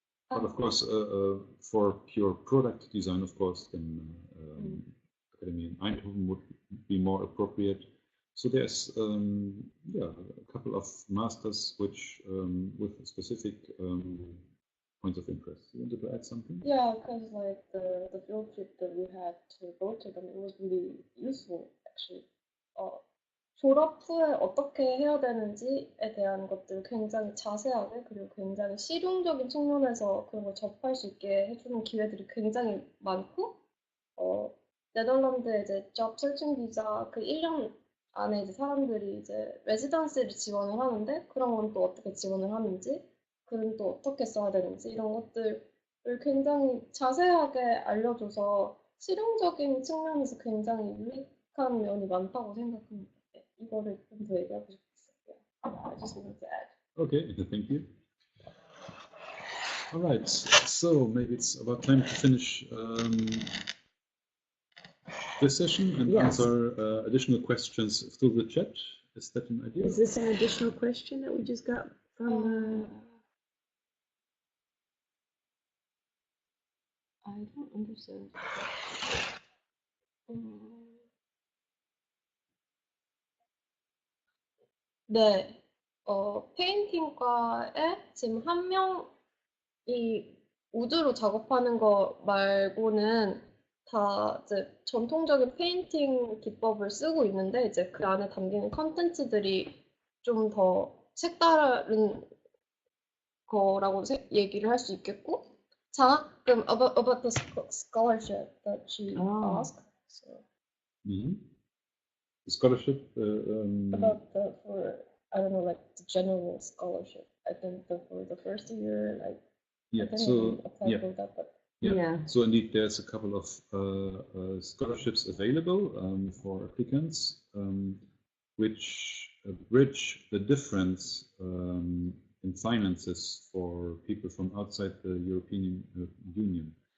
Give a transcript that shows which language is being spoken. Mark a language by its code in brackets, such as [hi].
[en] But of course, for pure product design, of course, then Academy in Eindhoven would be more appropriate. So there's a couple of masters which with specific points of interest. You wanted to add something? Yeah, because like the field trip that we had to go to them, it was really useful actually. [ko] 졸업 후에 어떻게 해야 되는지에 대한 것들 굉장히 자세하게 그리고 굉장히 실용적인 측면에서 그런 걸 접할 수 있게 해주는 기회들이 굉장히 많고 네덜란드에 이제 job searching 비자 그 1년 안에 이제 사람들이 이제 레지던시를 지원을 하는데 그런 건 또 어떻게 지원을 하는지 글은 또 어떻게 써야 되는지 이런 것들을 굉장히 자세하게 알려줘서 실용적인 측면에서 굉장히 유익한 면이 많다고 생각합니다. 이거를 좀 더 얘기하고 싶었어요. [en] I just wanted to add. Okay, thank you. All right, so maybe it's about time to finish this session and answer additional questions through the chat. Is that an idea? Is this an additional question that we just got from? I don't understand. [ko] 네, 페인팅과에 지금 한 명이 우드로 작업하는 거 말고는 다 이제 전통적인 페인팅 기법을 쓰고 있는데 이제 그 안에 담기는 컨텐츠들이 좀 더 색다른 거라고 얘기를 할 수 있겠고 장학금 [en] about the scholarship that she asked. So The scholarship about for I don't know like the general scholarship. I think for the first year like I didn't even apply for that, but so indeed there's a couple of scholarships available for applicants which bridge the difference in finances for people from outside the European Union.